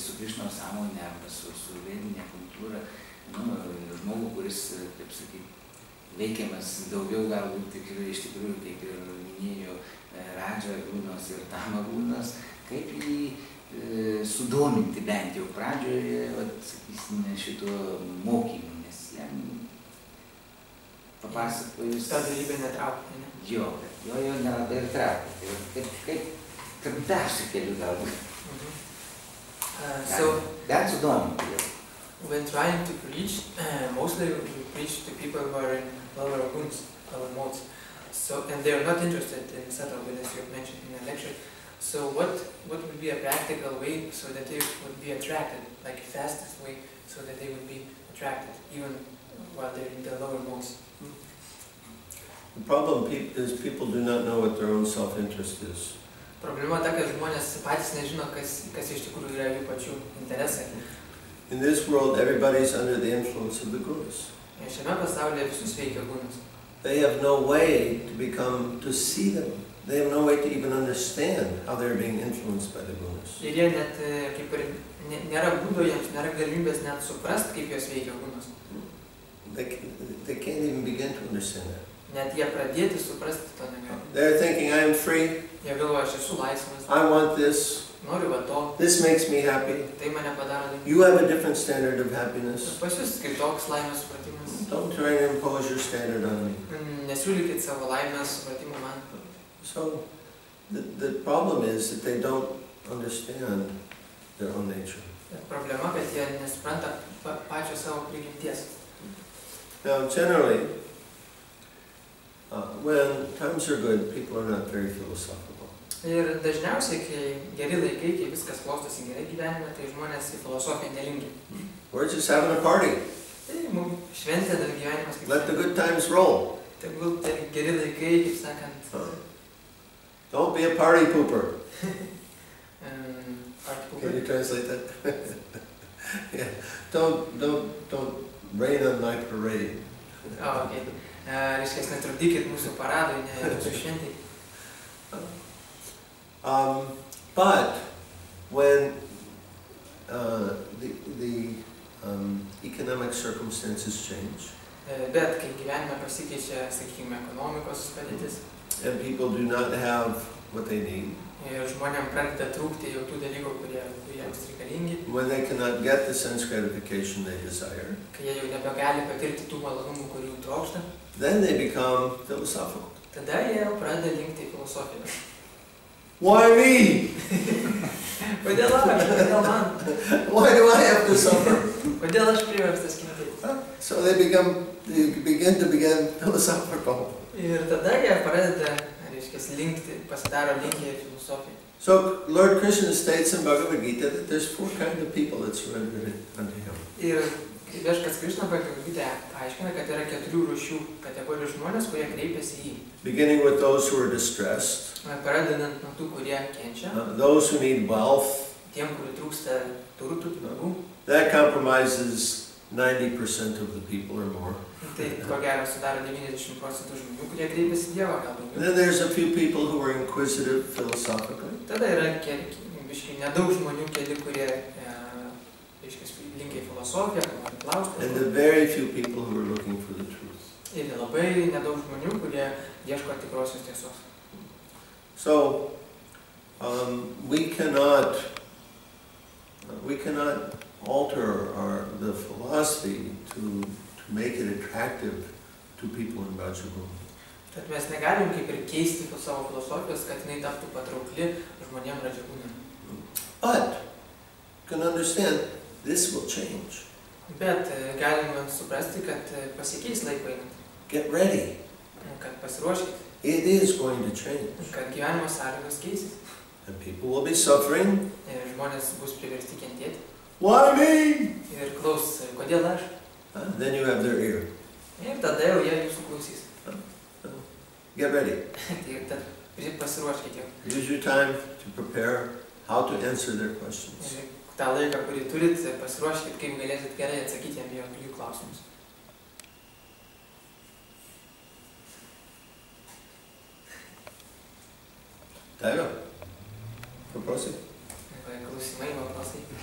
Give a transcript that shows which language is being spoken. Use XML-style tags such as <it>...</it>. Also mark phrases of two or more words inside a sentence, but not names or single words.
<lt>su Krišnos sąmonė arba su vedinė kultūra, žmogų, kuris, kaip sakyt, veikiamas daugiau galbūt iš tikrųjų, kaip ir minėjo Radža gunas ir Tama gunas, kaip jį sudominti bent jau pradžioje, sakysime, šito mokymu. Papasakojus... Ta darybė netraukia, ne? Jo nelabai ir traukia. Kaip trumpiausiu keliu galbūt. Bent sudominti jau.</lt> <en>When trying to preach, mostly we preach to people who are in lower gunas, lower modes. So, and they are not interested in subtle gunas you mentioned in the lecture. So what would be a practical way so that they would be attracted, like fastest way so that they would be attracted, even while they're in the lower modes? The problem is people do not know what their own self-interest is.</en> <lt>Problema ta, kad žmonės patys nežino, kas iš tikrųjų yra jų pačių interesai.</lt> <en>In this world, everybody's under the influence of the gunas.</en> <lt>Šiame pasaulyje visus veikia gunas.</lt> <en>They have no way to see them. They have no way to even understand how they're being influenced by the gunas.</en> <lt>Ir jie net kaip ir nėra būdo jiems, nėra galimybės net suprast, kaip jos veikia gunas.</lt> <en>They can't even begin to understand that.</en> <lt>Net jie pradėti suprasti to negali.</lt> <en>They're thinking, I am free.</en> <lt>Jie galvoja, aš esu laisvas.</lt> <en>I want this.</en> <lt>Noriu va to.</lt> <en>This makes me happy.</en> <lt>Tai mane padaro laimingu.</lt> <en>You have a different standard of happiness.</en> <lt>Pas jūs kitoks laimės supratimas.</lt> <en>Don't try to impose your standard on me.</en> <lt>Nesiūlykit savo laimės supratimą man.</lt> <en>So the problem is that they don't understand their own nature.</en> <lt>Problema, kad jie nesupranta pačio savo prigimties.</lt> <en>Now, generally, when times are good, people are not very philosophical.</en> <lt>Ir dažniausiai, kai geri laikai, kai viskas klostosi gerai gyvenime, tai žmonės į filosofiją nelinki.</lt> <en>We're just having a party.</en> <lt>Tai mums šventė dar gyvenimas kaip...</lt> <en>Let the good times roll.</en> <lt>Tegul tai geri laikai, kaip sakant...</lt> <en>Don't be a party pooper. Party pooper. Can you translate that? Yeah. Don't rain on my parade. Okay.</en> <lt>Reiškia, netrukdykit mūsų paradui, ne mūsų šventai.</lt> <en>But when the economic circumstances change,</en> <lt>bet kai gyvenime pasikeičia, sakykime, ekonomikos padėtis,</lt> <en>and people do not have what they need,</en> <lt>ir žmonėm pradeda trūkti jau tų dalykų, kurie jiems reikalingi,</lt> <en>when they cannot get the sense gratification they desire,</en> <lt>kai jie jau nebegali patirti tų malonumų, kurių trokšta,</lt> <en>then they become philosophical.</en> <lt>Tada jie jau pradeda linkti į filosofiją.</lt> <en>Why me?</en> <lt>Kodėl aš? Kodėl man?</lt> <en>Why do I have to suffer?</en> <lt>Kodėl aš priverstas kentėti?</lt> <en>So they begin to become philosophical.</en> <lt>Ir tada jie pradeda, reiškia, linkti, pasidaro linkę į filosofiją.</lt> <en>So Lord Krishna states in Bhagavad Gita that there's 4 kinds of people that surrender unto him.</en> <lt>Ir viešpats Krišna Bhagavad Gita paaiškina, kad yra 4 rūšių kategorijų žmonės, kurie kreipiasi į jį.</lt> <en>Beginning with those who are distressed,</en> <lt>pradedant nuo tų, kurie kenčia,</lt> <en>those who need wealth,</en> <lt>tiem, kurių trūksta turtų, pinigų.</lt> <en>That compromises 90% of the people or more.</en> <lt>Tai ko gero sudaro 90% žmonių, kurie kreipiasi Dievą, gal daugiau.</lt> <en>And then there's a few people who are inquisitive philosophically.</en> <lt>Tada yra biškai nedaug žmonių, keli, kurie linkia į filosofiją, klausti.</lt> <en>And the very few people who are looking for the truth.</en> <lt>Ir labai nedaug žmonių, kurie ieško tikrosios tiesos.</lt> <en>So we cannot alter the philosophy to make it attractive to people in Bhajagola.</en> <lt>Tad mes negalim kaip ir keisti savo filosofijos, kad jinai taptų patraukli žmonėm Bhajagone.</lt> <en>But you can understand this will change.</en> <lt>Bet galime suprasti, kad pasikeis laiko einant.</lt> <en>Get ready.</en> <lt>Kad pasiruoškite.</lt> <en>It is going to change.</en> <lt>Kad gyvenimo sąlygos keisis.</lt> <en>And people will be suffering.</en> <lt>Ir žmonės bus priversti kentėti.</lt> <en>Why me?</en> <lt>Ir klaus, kodėl aš?</lt> <en>Then you have their ear.</en> <lt>Ir tada jau jie jūsų klausys.</lt> <en>Get ready.</en> <lt>Tai tad pasiruoškite jau.</lt> <en>Use your time to prepare how to answer their questions.</en> <lt>Ir tą laiką, kurį turit, pasiruoškite, kaip galėsit gerai atsakyti jų klausimus. Daiva, paprosai. Klausimai, paprasai.</lt>